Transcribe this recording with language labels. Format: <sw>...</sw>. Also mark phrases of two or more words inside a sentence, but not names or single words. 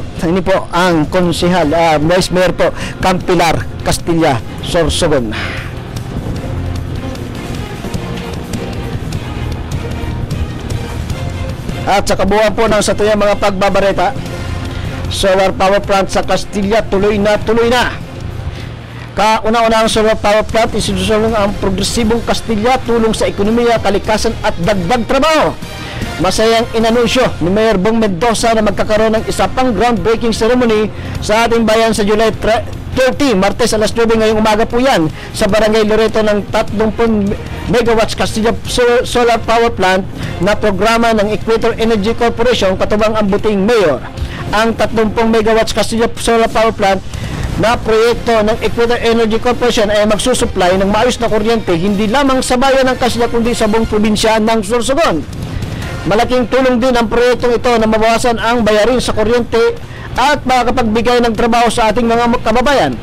<bik>Ini po ang konsehal, Vice Mayor po, Campilar, Castilla, Sorsogon. At sa kabuuan po ng sa tuyang mga pagbabareta,</bik> <en>solar power plant</en> <bik>sa Castilla tuloy na.</bik> <tl>Kauna-una ang solar power plant, isinusulong ang progresibong Castilla, tulong sa ekonomiya, kalikasan at dagdag trabaho. Masayang inanunsyo ni Mayor Bong Mendoza na magkakaroon ng isa pang</tl> <en>groundbreaking ceremony</en> <tl>sa ating bayan sa July 30, Martes alas 9 ngayong umaga po yan sa Barangay Loreto ng 30 megawatts Castilla Solar Power Plant na programa ng Equator Energy Corporation katubang ang buting mayor. Ang 30 megawatts Castilla Solar Power Plant na proyekto ng Equator Energy Corporation ay magsusupply ng maayos na kuryente hindi lamang sa bayan ng Castilla kundi sa buong probinsya ng Sorsogon. Malaking tulong din ang proyektong ito na mabawasan ang bayarin sa kuryente at makakapagbigay ng trabaho sa ating mga kababayan.</tl>